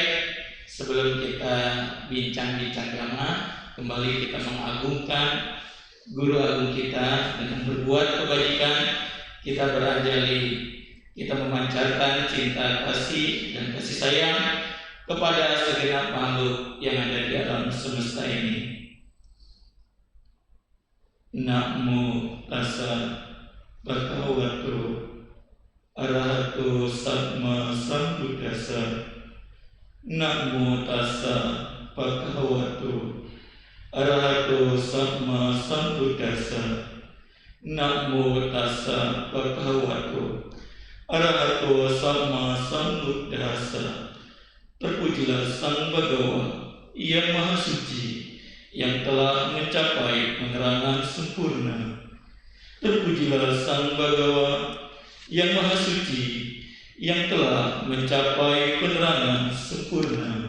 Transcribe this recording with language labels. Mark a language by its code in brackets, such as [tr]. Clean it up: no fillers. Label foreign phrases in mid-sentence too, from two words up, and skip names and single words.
[id] Sebelum kita bincang-bincang agama, kembali kita mengagungkan guru agung kita dengan berbuat kebajikan. Kita beranjali, kita memancarkan cinta kasih dan kasih sayang kepada segenap makhluk yang ada di alam semesta ini. [pi] Namo tassa bhagavato arahato sama sambuddhassa. Namo tassa bhagavato arahato sama sambuddhassa. Namo tassa bhagavato arahato sama sambuddhassa. [id] Terpujilah Sang Bhagawa yang Maha Suci, yang telah mencapai penerangan sempurna. Terpujilah Sang Bhagawa yang Maha Suci, yang telah mencapai penerangan sempurna.